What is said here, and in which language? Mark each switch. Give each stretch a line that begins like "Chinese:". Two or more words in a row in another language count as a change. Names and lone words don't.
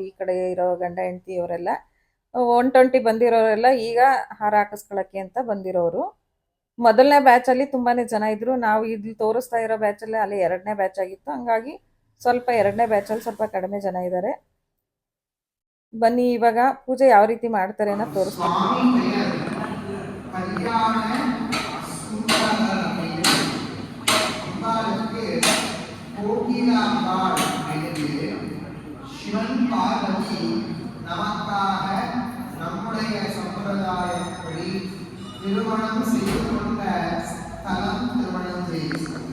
Kannada: ಈ ಕಡೆ ಇರೋ ಗಂಡ ಹೆಂಡತಿ ಅವರೆಲ್ಲ 120 ಬಂದಿರೋರೆಲ್ಲ ಈಗ ಹಾರ ಹಾಕಿಸ್ಕೊಳಕ್ಕೆ ಅಂತ ಬಂದಿರೋರು. ಮೊದಲನೇ ಬ್ಯಾಚ್ ಅಲ್ಲಿ ತುಂಬಾನೇ ಜನ ಇದ್ರು. ನಾವು ಇಲ್ಲಿ ತೋರಿಸ್ತಾ ಇರೋ ಬ್ಯಾಚ್ ಅಲ್ಲಿ ಅಲ್ಲಿ 2ನೇ ಬ್ಯಾಚ್ ಆಗಿತ್ತು. ಹಂಗಾಗಿ ಸ್ವಲ್ಪ 2ನೇ ಬ್ಯಾಚ್ ಅಲ್ಲಿ ಸ್ವಲ್ಪ ಕಡಿಮೆ ಜನ ಇದ್ದಾರೆ. ಬನ್ನಿ ಇವಾಗ ಪೂಜೆ ಯಾವ ರೀತಿ ಮಾಡ್ತಾರೆ ಅಂತ ತೋರಿಸ್ತೀನಿ.
Tamil: சிவன் பார்வதி நமக்காக நம்முடைய சம்பிரதாயப்படி திருமணம் செய்து கொண்ட ஸ்தலம் திருமணம் செய்து